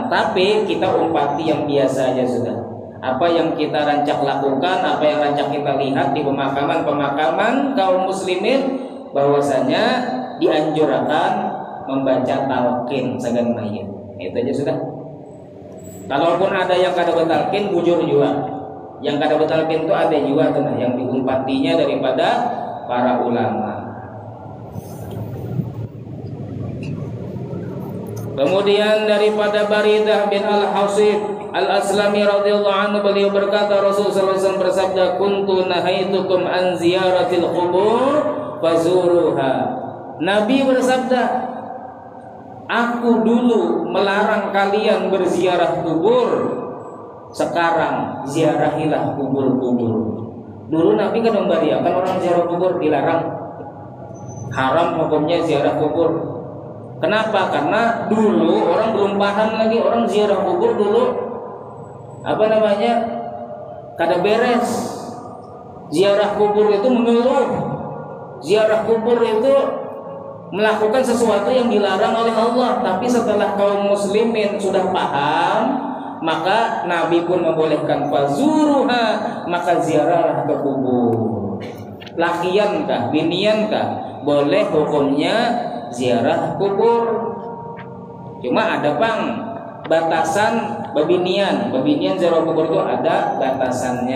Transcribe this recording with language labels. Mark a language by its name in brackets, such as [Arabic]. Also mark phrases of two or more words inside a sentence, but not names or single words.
[Banjar] Tapi kita umpati yang biasa aja sudah. Apa yang kita rancak lakukan, apa yang rancak kita lihat di pemakaman kaum muslimin, bahwasanya dianjurkan membaca talqin sagan mayit. Itu aja sudah. Kalaupun ada yang kada betalqin, bujur juga. Yang kada betalqin itu ada juga tuh yang diumpatinya daripada para ulama. [Indonesian] Kemudian daripada Baridah bin Al-Hasib Al-Aslami [Arabic] radhiyallahu anhu, [Indonesian] beliau berkata, Rasulullah SAW bersabda, [Arabic] kuntu nahaitukum an ziyaratil qubur fazuruha. [Indonesian] Nabi bersabda, aku dulu melarang kalian berziarah kubur, sekarang ziarahilah kubur-kubur. Dulu Nabi kan membiarkan orang ziarah kubur, dilarang, haram hukumnya ziarah kubur. Kenapa? Karena dulu orang belum paham lagi, orang ziarah kubur dulu kada beres. Ziarah kubur itu mengeluh. Ziarah kubur itu melakukan sesuatu yang dilarang oleh Allah. Tapi setelah kaum muslimin sudah paham, maka Nabi pun membolehkan fazuruha, maka ziarahlah ke kubur. [Banjar] Lakiankah, biniankah, boleh hukumnya ziarah kubur. Cuma ada batasan babinian ziarah kubur itu ada batasannya.